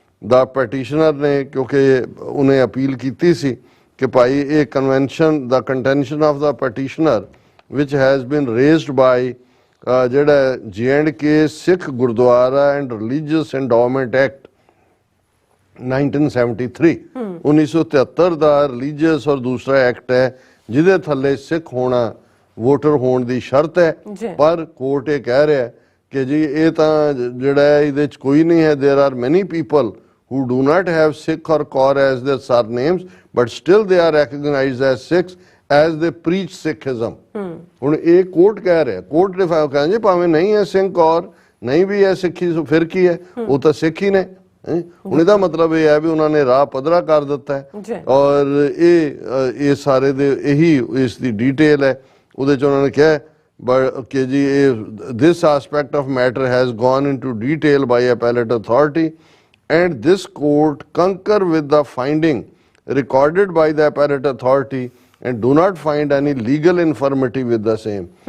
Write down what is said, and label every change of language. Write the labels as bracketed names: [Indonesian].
[Punjabi] ਦਾ ਪੈਟੀਸ਼ਨਰ ਨੇ ਕਿਉਂਕਿ ਉਹਨੇ ਅਪੀਲ ਕੀਤੀ ਸੀ ਕਿ ਭਾਈ ਇਹ convention ਦਾ [English] contention of the petitioner [Punjabi] which [English] has been raised by [Punjabi] ਜਿਹੜਾ J&K Sikh Gurdwara and religious endowment act 1973 1973 ਦਾ religious ਔਰ ਦੂਸਰਾ ਐਕਟ ਹੈ ਜਿਹਦੇ ਥੱਲੇ ਸਿੱਖ ਹੋਣਾ ਵੋਟਰ ਹੋਣ ਦੀ ਸ਼ਰਤ ਹੈ। ਪਰ ਕੋਰਟ ਇਹ ਕਹਿ ਰਿਹਾ ਕਿ ਜੀ ਇਹ ਤਾਂ ਜਿਹੜਾ ਇਹਦੇ ਚ ਕੋਈ ਨਹੀਂ ਹੈ। [English] There are many people who do not have Sikh or Kaur as their surnames but still they are recognized as Sikhs as they preach Sikhism। [Punjabi] ਹੁਣ ਇਹ ਕੋਰਟ ਕਹਿ ਰਿਹਾ, ਕੋਰਟ ਨੇ ਕਹਿੰਦੇ ਜੀ ਭਾਵੇਂ ਨਹੀਂ ਹੈ ਸਿੰਘ ਕੌਰ ਨਹੀਂ ਵੀ ਹੈ ਸਿੱਖੀ ਫਿਰ ਕੀ ਹੈ, ਉਹ ਤਾਂ ਸਿੱਖ ਹੀ ਨੇ। ਹੁਣ ਇਹਦਾ ਮਤਲਬ ਇਹ ਹੈ ਵੀ ਉਹਨਾਂ ਨੇ ਰਾਹ ਪੱਧਰਾ ਕਰ ਦਿੱਤਾ ਹੈ। ਔਰ ਇਹ ਸਾਰੇ ਦੇ ਇਹੀ ਇਸ ਦੀ ਡਿਟੇਲ ਹੈ। ਉਹਦੇ ਚ ਉਹਨਾਂ ਨੇ ਕਿਹਾ ਕਿ ਜੀ ਇਹ [English] this aspect of matter has gone into detail by appellate authority and this court concur with the finding recorded by the appellate authority and do not find any legal infirmity with the same।